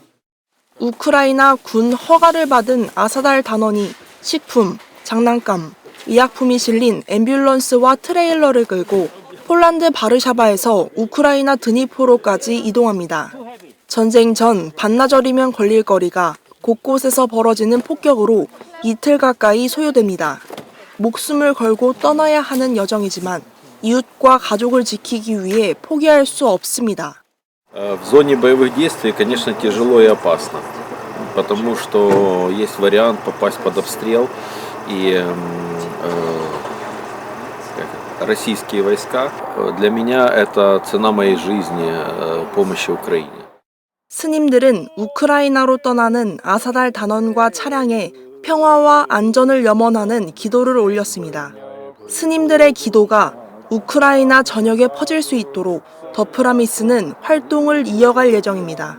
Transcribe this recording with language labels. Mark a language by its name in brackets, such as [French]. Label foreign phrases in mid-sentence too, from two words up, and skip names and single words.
[Korean] 우크라이나 군 허가를 받은 아사달 단원이 식품, 장난감, 의약품이 실린 앰뷸런스와 트레일러를 끌고 폴란드 바르샤바에서 우크라이나 드니프로까지 이동합니다. 전쟁 전 반나절이면 걸릴 거리가 곳곳에서 벌어지는 폭격으로 이틀 가까이 소요됩니다. 목숨을 걸고 떠나야 하는 여정이지만 이웃과 가족을 지키기 위해 포기할 수 없습니다. [Russian] В зоне боевых действий, конечно, тяжело и опасно, потому что есть вариант попасть под обстрел и российские войска. Для меня это цена моей жизни, помощи Украине. [Korean] 스님들은 우크라이나로 떠나는 아사달 단원과 차량에 평화와 안전을 염원하는 기도를 올렸습니다. 스님들의 기도가 우크라이나 전역에 퍼질 수 있도록 더프라미스는 활동을 이어갈 예정입니다.